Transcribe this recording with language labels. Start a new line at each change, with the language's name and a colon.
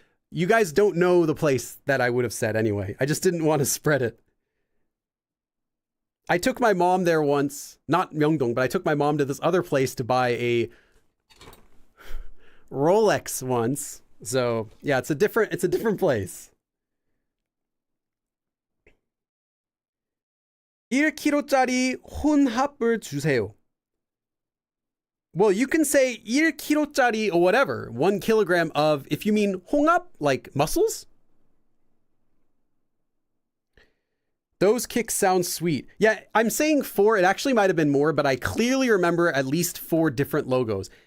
English: You guys don't know the place that I would have said anyway. I just didn't want to spread it. I took my mom there once, not Myeongdong, but I took my mom to this other place to buy a Rolex once. So yeah, it's a different place.
Korean: 1kg짜리 혼합을 주세요.
English: Well, you can say 1kg짜리 or whatever, 1 kilogram of, if you mean 홍합, like mussels. Those kicks sound sweet. Yeah, I'm saying 4, it actually might have been more, but I clearly remember at least 4 different logos.